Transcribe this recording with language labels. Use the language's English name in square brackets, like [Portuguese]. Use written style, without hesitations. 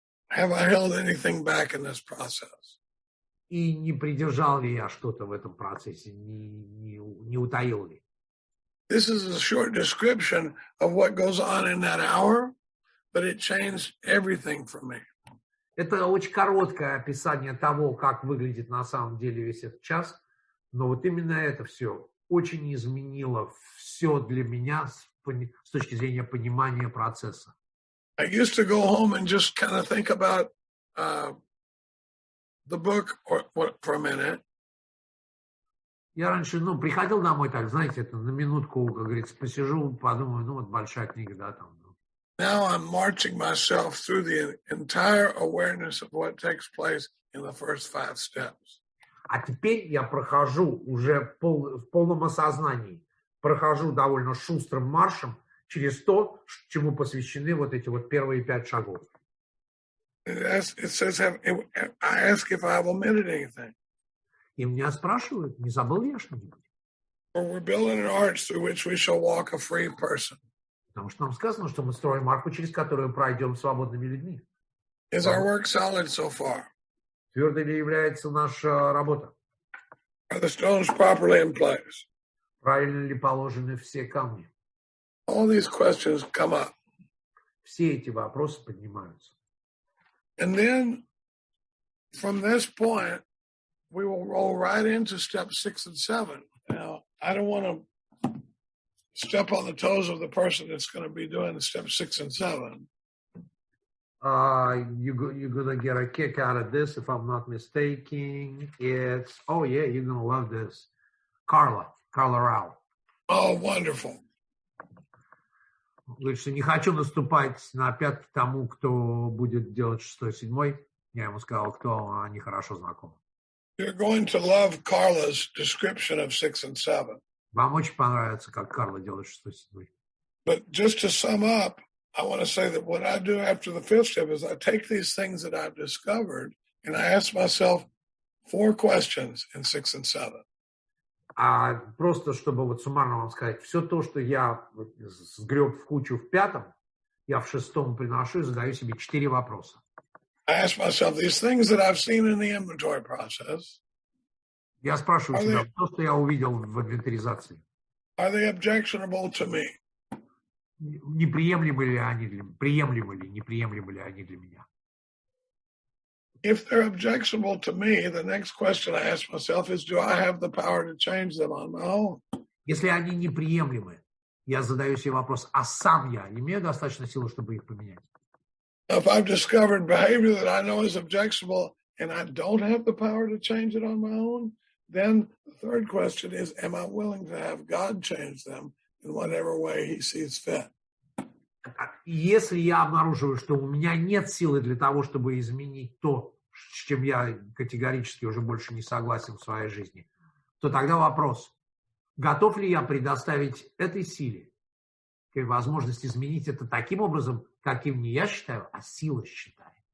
[English] Have I held anything back in this process? [Russian] И не придержал ли я что-то в этом процессе, не утаил ли? [English] This is a short description of what goes on in that hour, but it changed everything for me. [Russian] Это очень короткое описание того, как выглядит на самом деле весь этот час, но вот именно это все очень изменило все для меня с точки зрения понимания процесса. [English] I used to go home and just kind of think about the book for a minute. [Russian] Я раньше, приходил домой так, знаете, это на минутку, как говорится, посижу, подумаю, вот большая книга, да, там. [English] Now I'm marching myself through the entire awareness of what takes place in the first 5 steps. [Russian] А теперь я прохожу уже в полном осознании, прохожу довольно шустрым маршем через то, чему посвящены вот эти вот первые 5 шагов. [English] It says, I ask if I have omitted anything. [Russian] И меня спрашивают, не забыл я что-нибудь? [English] For we're building an arch through which we shall walk a free person. [Russian] Потому что нам сказано, что мы строим арку, через которую пройдем свободными людьми. [English] Is our work solid so far? [Russian] Твердой ли является наша работа? [English] Are the stones properly in place? [Russian] Правильно ли положены все камни? [English] All these questions come up. [Russian] Все эти вопросы поднимаются. [English] And then from this point, we will roll right into step 6 and 7. Now, I don't want to step on the toes of the person that's going to be doing step 6 and 7. You're going to get a kick out of this, if I'm not mistaken. It's, oh yeah, you're going to love this. Carla Rao. Oh, wonderful. [Russian] Говорит, что не хочу наступать на пятки тому, кто будет делать 6-7. Я ему сказал, кто они хорошо знакомы. [English] You're going to love Carla's description of 6 and 7. [Russian] Вам очень понравится, как Карла делает 6-7. [English] But just to sum up, I want to say that what I do after the 5th step is I take these things that I've discovered and I ask myself 4 questions in 6 and 7. [Russian] А просто, чтобы вот суммарно вам сказать, все то, что я сгреб в кучу в 5, я в 6 приношу и задаю себе 4 вопроса. [English] I ask myself these things that I've seen in the inventory process. [Russian] Я спрашиваю себя, то, что я увидел в инвентаризации. [English] Are they objectionable to me? [Russian] Неприемлемы ли они для меня? Приемлемы ли, неприемлемы ли они для меня? [English] If they're objectionable to me, the next question I ask myself is, do I have the power to change them on my own? [Russian] Если они неприемлемы, я задаю себе вопрос, а сам я имею достаточно силы, чтобы их поменять? [English] If I've discovered behavior that I know is objectionable and I don't have the power to change it on my own, then the third question is, am I willing to have God change them in whatever way he sees fit? [Russian] Если я обнаруживаю, что у меня нет силы для того, чтобы изменить то, с чем я категорически уже больше не согласен в своей жизни, то тогда вопрос, готов ли я предоставить этой силе возможность изменить это таким образом, каким не я считаю, а сила считает.